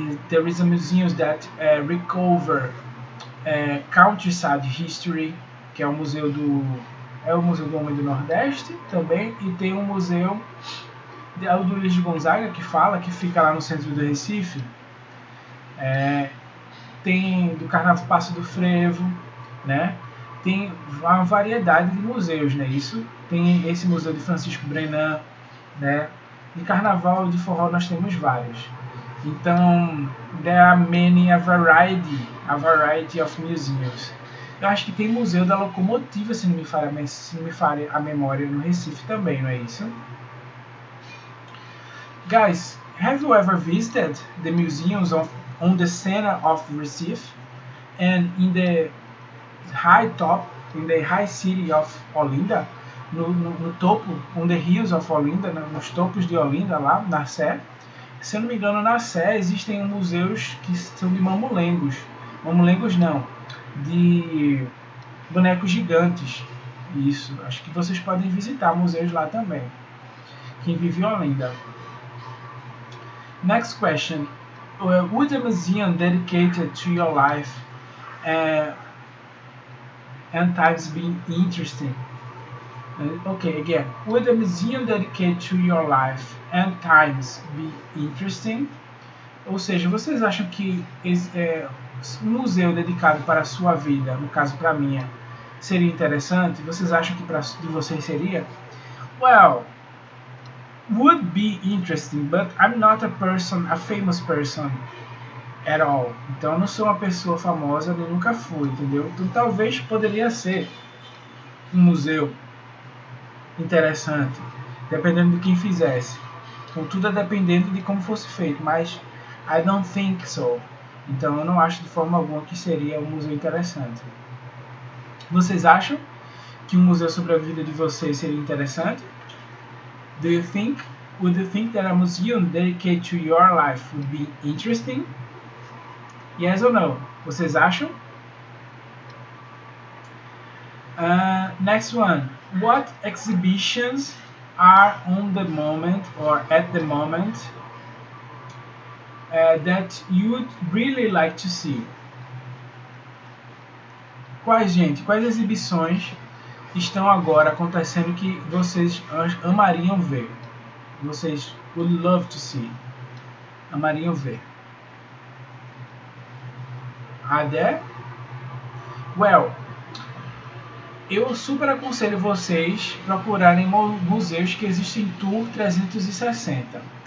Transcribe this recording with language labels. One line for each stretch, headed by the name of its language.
English: There is a museum that recover countryside history,
Portuguese: que é o museu do Homem do Nordeste também, e tem um museu do Luiz de Gonzaga que fica lá no centro do Recife. Tem do Carnaval Passo do Frevo, né? Tem uma variedade de museus, né? Isso tem esse museu de Francisco Brenan, né? De Carnaval e de Forró nós temos vários.
English: Então, there are a variety of museums.
Portuguese: Eu acho que tem museu da locomotiva, se não me falha a memória, no Recife também, não é isso?
English: Guys, have you ever visited the museums on the center of Recife and in the high city of Olinda?
Portuguese: No topo,
English: on the hills of Olinda,
Portuguese: nos topos de Olinda, lá na Sé. Se eu não me engano, na Sé existem museus que são de mamulengos. Mamulengos não, de bonecos gigantes. Isso, acho que vocês podem visitar museus lá também. Quem vive em Olinda.
English: Next question. Would a museum dedicated to your life and times be interesting? Okay, again. Would a museum dedicated to your life and times be interesting?
Portuguese: Ou seja, vocês acham que um museu dedicado para a sua vida, no caso para a minha, seria interessante? Vocês acham que para de vocês seria?
English: Well, would be interesting, but I'm not a famous person at all.
Portuguese: Então eu não sou uma pessoa famosa, nem nunca fui, entendeu? Então talvez poderia ser um museu interessante, dependendo de quem fizesse. Então tudo é dependendo de como fosse feito, mas
English: I don't think so.
Portuguese: Então eu não acho de forma alguma que seria um museu interessante. Vocês acham que um museu sobre a vida de vocês seria interessante?
English: Do you think? Would you think that a museum dedicated to your life would be interesting? Yes or no?
Portuguese: Vocês acham?
English: Next one. What exhibitions are on the moment or at the moment that you would really like to see?
Portuguese: Quais exibições estão agora acontecendo que vocês amariam ver? Vocês
English: would love to see.
Portuguese: Amariam ver.
English: Are there? Well,
Portuguese: eu super aconselho vocês procurarem museus que existem em Tour 360.